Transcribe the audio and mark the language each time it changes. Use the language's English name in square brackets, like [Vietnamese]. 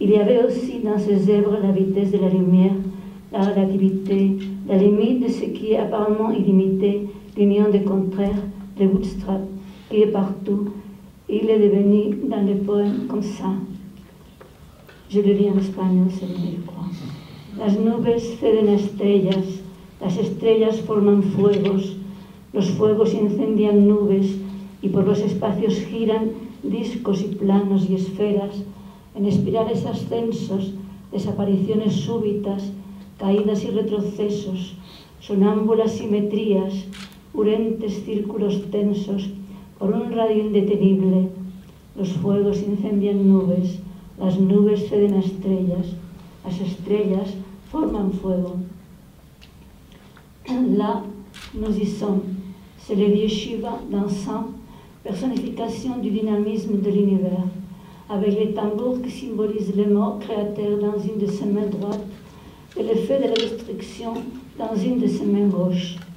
[French] Il y avait aussi dans ses œuvres la vitesse de la lumière, la relativité, la limite de ce qui est apparemment illimité, l'union des contraires, le bootstrap, qui est partout. Il est devenu dans le poème comme ça. Je le lis en espagnol, c'est mieux, je crois. [Spanish] Las nubes ceden las estrellas forman fuegos, los fuegos incendian nubes, y por los espacios giran discos y planos y esferas, en espirales ascensos, desapariciones súbitas, caídas y retrocesos, sonámbulas simetrías, urentes círculos tensos, por un radio indetenible. Los fuegos incendian nubes, las nubes ceden a estrellas, las estrellas forman fuego. [French] Là, nous y sommes. C'est le dieu Shiva dansant, personnification du dynamisme de l'univers, avec les tambours qui symbolisent le mort créateur dans une de ses mains droites et le feu de la destruction dans une de ses mains gauches.